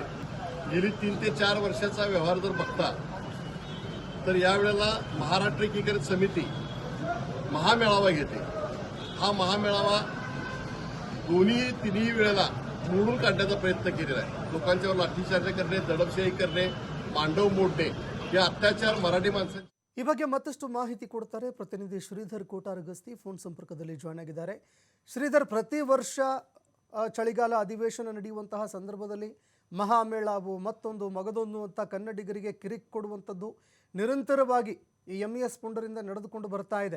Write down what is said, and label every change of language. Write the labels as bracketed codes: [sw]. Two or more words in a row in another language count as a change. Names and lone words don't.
[mr] गेली 3 ते 4 वर्षाचा व्यवहार जर बघता तर यावेळेला महाराष्ट्र एकीकरण समिती महामेळावा घेते. हा महामेळावा तिन्ही वेळेला मोडून काढण्याचा प्रयत्न केलेला आहे. लोकांच्यावर लाठीचार्ज करणे, दडपशाही करणे, मांडव मोडणे हे अत्याचार मराठी माणसांचे. [kn] ಈ ಬಗ್ಗೆ ಮತ್ತಷ್ಟು ಮಾಹಿತಿ ಕೊಡ್ತಾರೆ ಪ್ರತಿನಿಧಿ ಶ್ರೀಧರ್ ಕೋಟಾರಗಸ್ತಿ ಫೋನ್ ಸಂಪರ್ಕದಲ್ಲಿ ಜಾಯ್ನ್ ಆಗಿದ್ದಾರೆ. ಶ್ರೀಧರ್, ಪ್ರತಿ ವರ್ಷ ಚಳಿಗಾಲ ಅಧಿವೇಶನ ನಡೆಯುವಂತಹ ಸಂದರ್ಭದಲ್ಲಿ ಮಹಾಮೇಳಾವು ಮತ್ತೊಂದು ಮಗದೊಂದು ಅಂತ ಕನ್ನಡಿಗರಿಗೆ ಕಿರಿಕ್ ಕೊಡುವಂಥದ್ದು ನಿರಂತರವಾಗಿ ಈ ಎಂಇಎಸ್ ಪುಂಡರಿಂದ ನಡೆದುಕೊಂಡು ಬರ್ತಾ ಇದೆ.